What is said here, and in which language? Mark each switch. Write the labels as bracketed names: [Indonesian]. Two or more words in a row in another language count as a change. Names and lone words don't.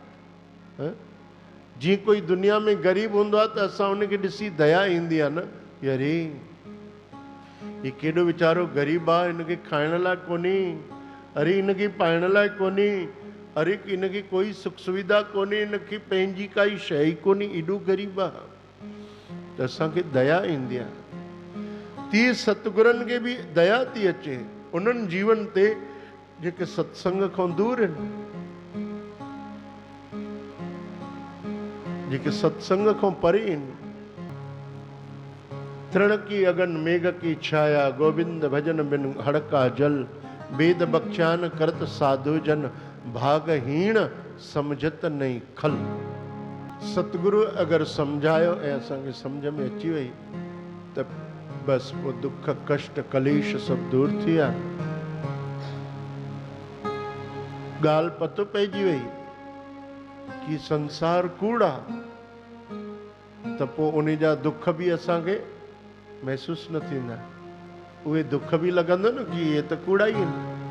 [Sindhi] जीअं कोई दुनिया में ग़रीब हूंदो आहे त असां उनखे ॾिसी दया ईंदी आहे न, अरे ही केॾो वीचारो ग़रीब आहे, हिनखे खाइण लाइ कोन्हे, अरे हिनखे पाइण लाइ कोन्हे, अरे हिनखे कोई सुख सुविधा कोन्हे, हिनखे पंहिंजी काई शइ ई कोन्हे, एॾो ग़रीब आहे, त असांखे दया ईंदी आहे। तीअं सतगुरनि खे बि दया थी अचे उन्हनि जीवन ते जेके सत्संग खां दूर आहिनि, जेके सत्संग खां परे आहिनि। [Hindi] तृण की अगन मेघ की छाया, गोविंद भजन बिन हड़ का जल, वेद बख्यान करत साधु जन, भागहीन समझत नहीं खल। [Sindhi] सतगुरु अगर सम्झायो ऐं असांखे सम्झ में अची वई त बस वो दुख कष्ट कलेश सब दूर थी विया। ॻाल्हि पतो पइजी वई कि संसार कूड़ा, त पोइ उन जा दुख बि असांखे महसूसु न थींदा, उहे दुख बि लॻंदो न कि इहे त कूड़ा ई आहिनि।